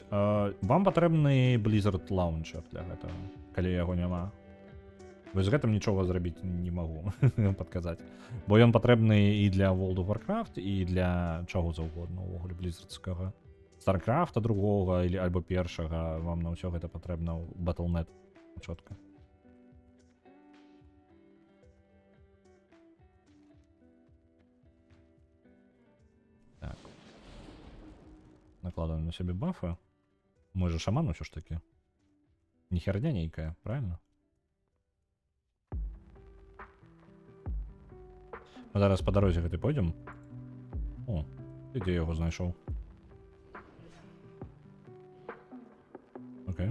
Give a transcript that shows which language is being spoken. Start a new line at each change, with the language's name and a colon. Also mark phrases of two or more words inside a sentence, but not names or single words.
Belarusian: Вам патрэбны Blizzard Launcher для гэтага, калі яго няма. Вось з гэтым нічога зрабіць не магу падказаць. Бо ён патрэбны і для World of Warcraft, і для чаго заўгодна ўвогуле блізардскага. Старкрафта другога альбо першага, вам на ўсё гэта патрэбна ў Battle.net чётка. Так.
Russian: Накладываем на себе бафы. Мы же шаман ўсё ж таки.
Belarusian: Не херня нейкая, правильно? Мы зараз по дарозе гэтай пойдзем. О, ты дзе яго знайшоў? Окей.